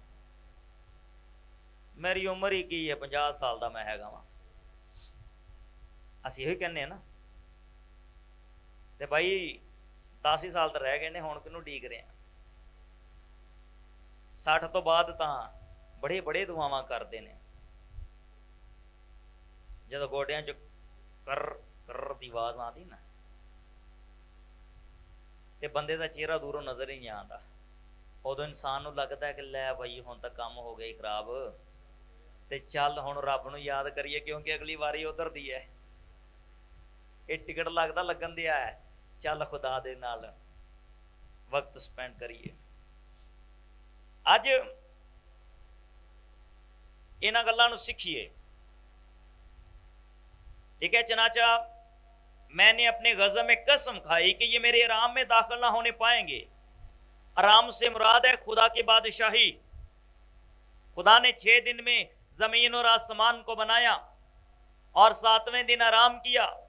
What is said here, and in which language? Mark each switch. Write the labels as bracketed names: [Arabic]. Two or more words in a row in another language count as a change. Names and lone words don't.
[Punjabi] میری عمر ہی کی ہے، 50 سال دا میں ہے گا وہاں، اسی ہوئی کہنے ہیں نا۔ تے بھائی 10 سال تو رہ گئے نے، ہون کنوں ڈیگ رہے ہیں؟ 60 تو بعد تاں بڑے بڑے دعاواں کردے نے، جدو گوڈیاں چ کر کر دی آواز آتی نا، تے بندے دا چہرہ دوروں نظر ہی نہیں آتا، ادو انسان نو لگتا ہے کہ لے بھائی ہن تک کام ہو گئی خراب، تے چل ہن رب نو یاد کریے کیونکہ اگلی واری ادھر دی ہے، یہ ٹکٹ لگتا لگن دیا ہے، چل خدا دے نال وقت سپینڈ کریے۔ اج انہاں گلاں نو سکھیے، [Urdu] ٹھیک ہے۔ چنانچہ میں نے اپنے غضب میں قسم کھائی کہ یہ میرے آرام میں داخل نہ ہونے پائیں گے۔ آرام سے مراد ہے خدا کی بادشاہی۔ خدا نے 6 دن میں زمین اور آسمان کو بنایا اور 7ویں دن آرام کیا۔